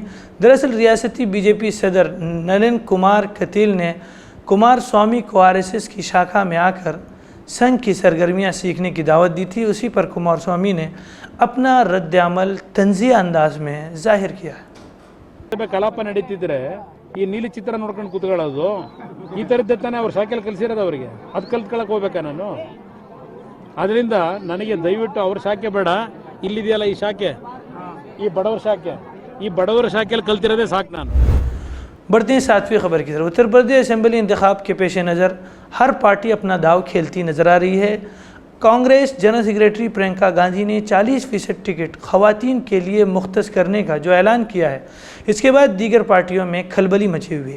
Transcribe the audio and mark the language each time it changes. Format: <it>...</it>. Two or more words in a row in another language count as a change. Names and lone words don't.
<ur>دراصل ریاستی BJP صدر نلن کمار کتیل نے کمار سوامی کو RSS کی شاخا میں آ کر سنگھ کی سرگرمیاں سیکھنے کی دعوت دی تھی۔ اسی پر کمار سوامی نے اپنا رد عمل طنزیہ انداز میں ظاہر کیا ہے۔</ur> <kn>ಕಲಾಪ ನಡೀತಿದ್ರೆ ಈ ನೀಲಿ ಚಿತ್ರ ನೋಡ್ಕೊಂಡು ಕೂತ್ಕೊಳ್ಳೋದು ಈ ತರದ್ದೇ ತಾನೇ ಅವ್ರ ಶಾಖೆಯಲ್ಲಿ ಕಲಿಸಿರೋದು ಅವರಿಗೆ, ಅದು ಕಲ್ತ್ಕೊಳಕ್ ಹೋಗ್ಬೇಕಾ ನಾನು? ಅದರಿಂದ ನನಗೆ ದಯವಿಟ್ಟು ಅವ್ರ ಶಾಖೆ ಬೇಡ, ಇಲ್ಲಿದೆಯಲ್ಲ ಈ ಶಾಖೆ, ಈ ಬಡವರ ಶಾಖೆಯಲ್ಲಿ ಕಲ್ತಿರೋದೇ ಸಾಕು ನಾನು।</kn> <ur>بڑھتے ہیں 7ویں خبر کی طرف۔ اتر پردیش اسمبلی انتخاب کے پیش نظر ہر پارٹی اپنا داؤ کھیلتی نظر آ رہی ہے۔ کانگریس</ur> <en>general secretary</en> <ur>پرینکا گاندھی نے 40% ٹکٹ خواتین کے لیے مختص کرنے کا جو اعلان کیا ہے، اس کے بعد دیگر پارٹیوں میں کھلبلی مچی ہوئی ہے۔</ur>